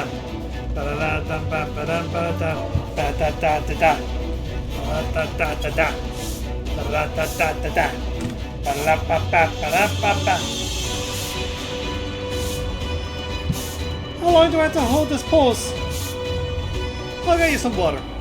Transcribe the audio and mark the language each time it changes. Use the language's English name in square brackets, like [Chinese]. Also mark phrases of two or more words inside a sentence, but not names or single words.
[English] Ba-da-dum-bam-bam-ba-dum. Ba-da-da-da-da. Ba-da-da-da-da. Ba-da-da-da-da. Ba-da-ba-ba-ba-da-ba-ba. How long do I have to hold this pose? I'll get you some water.